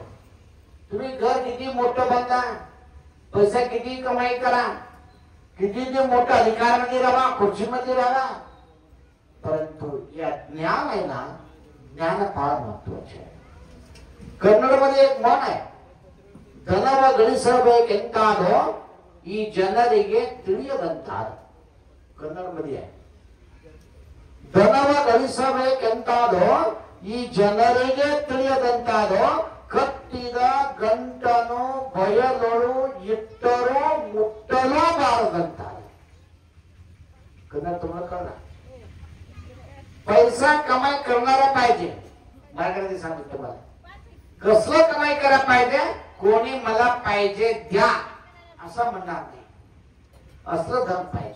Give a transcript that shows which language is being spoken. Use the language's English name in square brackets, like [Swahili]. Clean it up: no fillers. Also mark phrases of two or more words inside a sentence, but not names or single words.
[Marathi] तुम्ही घर किती मोठं बांधा पैसा किती कमाई करा किती ते मोठा अधिकारमध्ये राहा खुर्चीमध्ये राहा परंतु या ज्ञान आहे ना ज्ञान फार महत्वाचे आहे. कन्नडमध्ये एक म्हण आहे, [Kannada] ಧನವ ಗಳಿಸಬೇಕೆಂತಾದೋ ಈ ಜನರಿಗೆ ತಿಳಿಯದಂತಾದ. [Marathi] ಕನ್ನಡमध्ये आहे, [Kannada] ಧನವ ಗಳಿಸಬೇಕೆಂತಾದೋ ಈ ಜನರಿಗೆ ತಿಳಿಯದಂತಾದೋ ಕಟ್ಟಿದ ಗಂಟನು ಬಯಲೊಳು ಇಟ್ಟರೂ ಮುಟ್ಟಲೂ ಬಾರದಂತಾದ. [Marathi] कन्नड तुम्हाला कळणार. पैसा कमाई करणारा पाहिजे. माझ्याकडे सांगतो तुम्हाला कसलं कमाई करा पाहिजे. कोणी मला पाहिजे द्या असं म्हणणार नाही, असं धन पाहिजे.